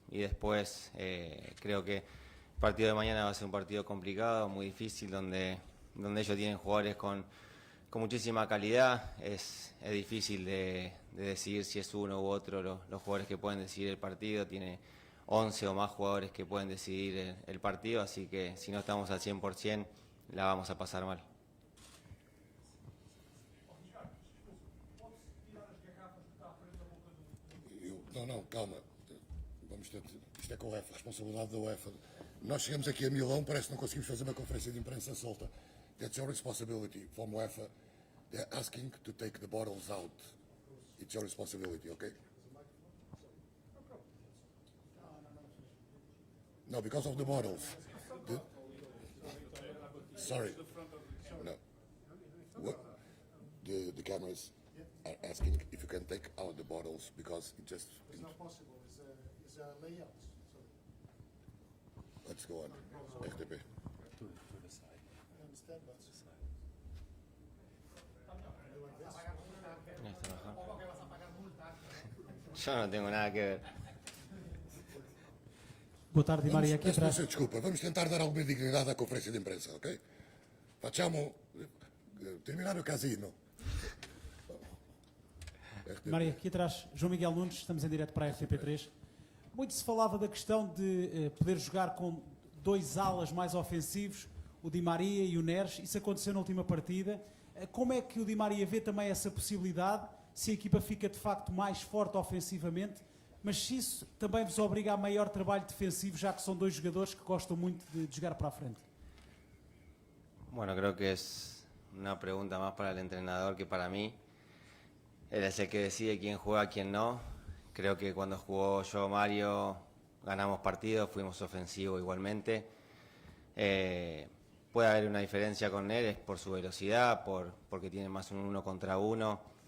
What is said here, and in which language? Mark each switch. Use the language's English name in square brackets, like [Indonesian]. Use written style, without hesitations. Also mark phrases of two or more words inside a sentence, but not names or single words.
[Spanish] Y después creo que el partido de mañana va a ser un partido complicado, muy difícil, donde ellos tienen jugadores con muchísima calidad. Es difícil de decidir si es uno u otro los jugadores que pueden decidir el partido. Tiene 11 o más jugadores que pueden decidir el partido, así que si no estamos al 100% la vamos a pasar mal. [Portuguese] Não, calma. Vamos ter, isto é com a UEFA, responsabilidade da UEFA. Nós chegamos aqui a Milão, parece que não conseguimos fazer uma conferência de imprensa solta. [English] That's your responsibility. From UEFA, they're asking to take the bottles out. It's your responsibility, okay? No, because of the bottles. Sorry. No. What? The cameras are asking if you can take out the bottles because it just... It's not possible. It's a layout. Let's go on. RTP. I understand, but... [Spanish] Yo no tengo nada que ver. [Portuguese] Boa tarde, Di Maria. Aqui atrás. Desculpa, vamos tentar dar alguma dignidade à conferência de imprensa, ok? Facciamo terminar o casino. Di Maria, aqui atrás, João Miguel Nunes, estamos em direto para a RTP3. Muito se falava da questão de poder jogar com dois alas mais ofensivos, o Di Maria e o Neres. Isso aconteceu na última partida. Como é que o Di Maria vê também essa possibilidade, se a equipa fica de facto mais forte ofensivamente, mas se isso também vos obriga a maior trabalho defensivo, já que são dois jogadores que gostam muito de jogar para a frente? [Spanish] Bueno, creo que es una pregunta más para el entrenador que para mí. Él es el que decide quién juega, quién no. Creo que cuando jugó yo, Mario, ganamos partidos, fuimos ofensivos igualmente. Puede haber una diferencia con él, es por su velocidad, porque tiene más un 1 contra 1.